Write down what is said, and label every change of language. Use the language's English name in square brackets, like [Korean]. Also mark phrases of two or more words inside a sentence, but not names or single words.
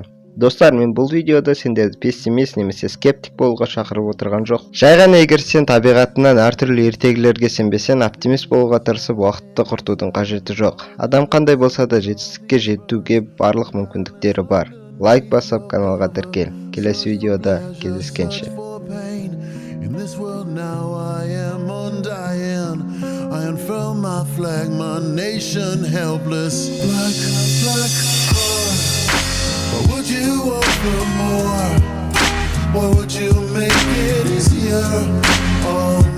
[Kazakh] Достар, мен бұл видеода сендерді пессимист немесе скептик болуға шақырып отырған жоқ. Жай ғана егер сен табиғатынан әртүрлі ертегілерге сенбесең, оптимист болуға тырысып уақытты құртудың қажеті жоқ. Адам қандай болса да жетістікке жетуге барлық мүмкіндіктері бар. Лайк басып, каналға тіркел. Келесі видеода кездескенше. [English] In this world now I am undying. I unfurl my flag, my nation helpless. Black heart. Why would you offer more? Why would you make it easier?